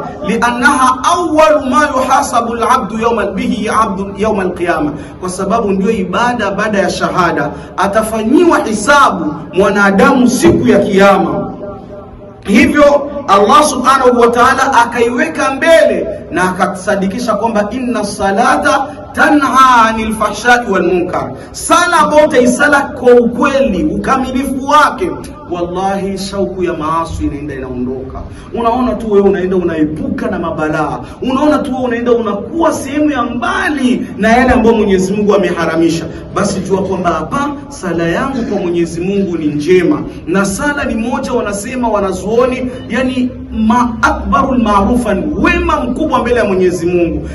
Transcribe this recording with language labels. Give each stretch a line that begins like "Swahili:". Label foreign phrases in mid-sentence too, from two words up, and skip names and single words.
Arabic: لأنها أول ما يحاسب العبد يوم القيامة,
Swahili: kwa sababu ndio ibada baada ya shahada atafanyiwa hisabu mwanadamu siku ya kiyama. Hivyo Allah
Arabic: سبحانه وتعالى
Swahili: akaiweka mbele na akasadikisha kwamba
Arabic: إن الصلاة تنهى عن الفحشاء والمنكر,
Swahili: sala bote isala kwa ukweli, ukamilifu wake wallahi shauku ya maasi inaondoka. Unaona tu wewe unaenda unaepuka na mabalaa, unaona tu wewe unaenda unakuwa sehemu ya mbali na yale ambayo Mwenyezi Mungu ameharamisha. Basi jua kwamba hapa sala yangu kwa Mwenyezi Mungu ni njema, na sala ni moja, wanasema wanazuoni, yani
Arabic: أكبر المعروف,
Swahili: wema mkubwa mbele ya Mwenyezi Mungu.